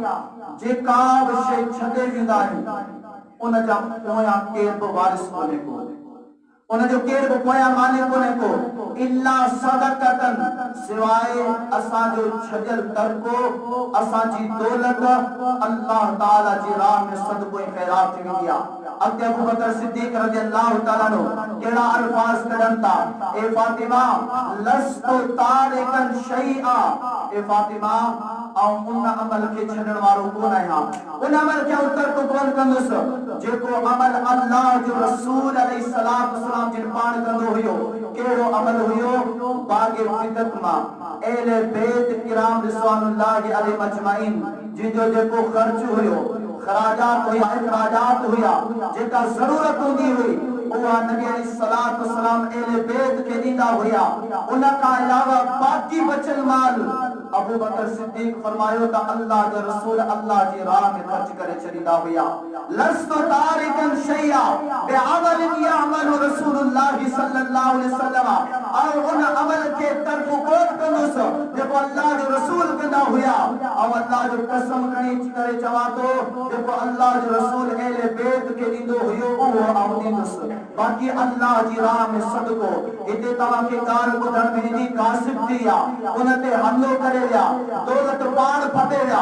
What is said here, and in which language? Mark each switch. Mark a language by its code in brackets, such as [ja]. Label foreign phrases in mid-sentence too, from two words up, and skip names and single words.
[sd] जेका शइ छॾे वेंदा आहिनि उन जा पोयां केर बि वारिस कोन्हे को उन जो केर बि पोयां मालिक कोन्हे को [ar] إلا صدقة [sd] सिवाय असां जो छॾियल तरको असां जी दौलत [ar] الله تعالى [sd] जी राह में सदको ऐं ख़ैरात थी वेंदी आहे। अॻिते अबू बकर सिद्दीक [ar] رضي الله تعالى [sd] नो कहिड़ा अल्फाज़ कढनि था ए फातिमा [ar] لست تاركا شيئا [sd] ए फातिमा ऐं उन अमल खे छॾण वारो कोन आहियां उन अमल खे तर्क कोन कंदुसि जेको अमल अल्लाह जो रसूल [ar] عليه الصلاة والسلام [sd] जिन पाण कंदो हुयो। कहिड़ो अमल हुयो बागे फिदत मां अहले बैत किराम [ar] رضوان الله عليهم أجمعين [sd] जिन जो जेको ख़र्च हुयो खराजात हुया इखराजात हुया जेका ज़रूरत हूंदी हुई उहा नबी [ar] عليه الصلاة والسلام [sd] अहले बैत खे ॾींदा हुया। उन खां अलावा बाक़ी बचल माल अबू बकर सिद्दीक फरमायो त अल्लाह जो रसूल अल्लाह जी राह में खर्च करे छॾींदा हुया। [ar] لست تاركا شيئا بعمل يعمل رسول الله صلى الله عليه وسلم [sd] और उन अमल के तर्क कोन कंदुसि जेको अल्लाह जो रसूल कंदा हुया और अल्लाह जो कसम खणी करे चवां थो जेको अल्लाह जो रसूल अहले बैत खे ॾींदो हुयो उहो आउं ॾींदुसि बाक़ी अल्लाह जी राह में सदको। हिते तव्हां खे ॻाल्हि ॿुधण में ईंदी कासिब थी आहे उन ते हमलो करे विया दौलत पाण फटे विया।